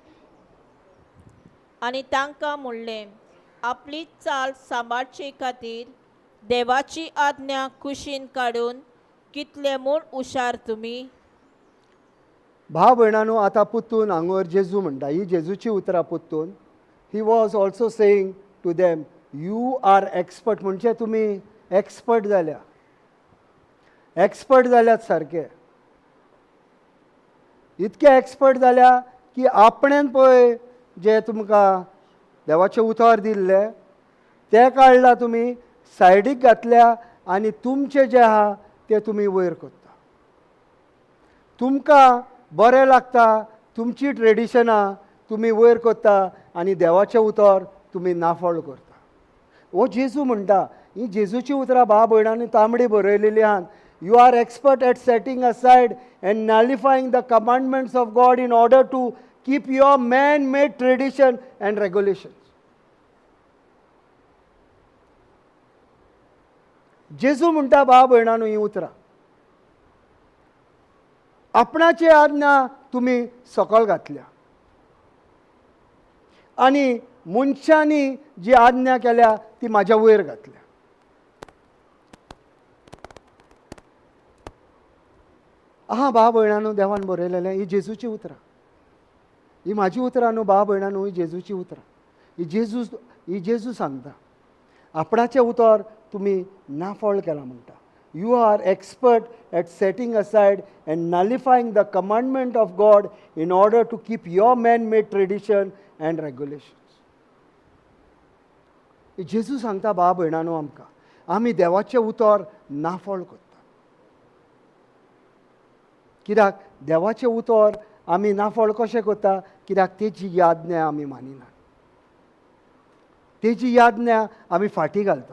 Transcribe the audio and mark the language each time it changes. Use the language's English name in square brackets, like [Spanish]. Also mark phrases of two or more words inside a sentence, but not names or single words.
[Konkani] आनी तांकां म्हणलें, आपली चाल सांबाळचे खातीर देवाची आज्ञा कुशीन काडून कितले म्हूण हुशार तुमी. भाव भयणांनो, आतां पुत्तून हांगर जेजू म्हणटा. ही जेजूची उतरां पुत्तून. [English] he was also saying to them, you are expert. [Konkani] म्हणजे तुमी एक्सपर्ट जाल्या. एक्सपर्ट जाल्यात सारके. इतके एक्सपर्ट जाल्या की आपणेन पळय जे तुमकां देवाचें उतर दिल्लें तें काडलां तुमी, सायडीक घातल्या आनी तुमचें जें आहा तें तुमी वयर करता. तुमकां बरें लागता, तुमची ट्रेडिशनां तुमी वयर करता आनी देवाचें उतर तुमी नाफळ करता. हो जेजू म्हणटा. ही जेजूची उतरां भाव भयणांनी तांबडी बरयलेली आहात. [English] You are expert at setting aside and nullifying the commandments of God in order to keep your man-made tradition and regulations. [Konkani] जेजू म्हणटा भाव भयणांनो ही उतरां. आपणाची आज्ञा तुमी सकयल घातल्या आनी मनशांनी जी आज्ञा केल्या ती म्हाज्या वयर घातल्या. आहा भाव भयणांनो, देवान बरयलेलें. ही जेजूची उतरां. ही म्हाजी उतरां न्हू भाव भयणांनो, ही जेजूची उतरां. ही जेजू सांगता. आपणाचें उतर तुमी नाफळ केलां म्हणटा. [English] you are expert at setting aside and nullifying the commandment of God in order to keep your man made tradition and regulations. [Konkani] ही जेजू सांगता भाव भयणांनो आमकां. आमी देवाचें उतर नाफळ करता. कित्याक देवाचें उतर आमी नाफळ कशें करता? कित्याक तेजी याज्ञा आमी मानिना. तेजी याज्ञा आमी फाटीं घालता.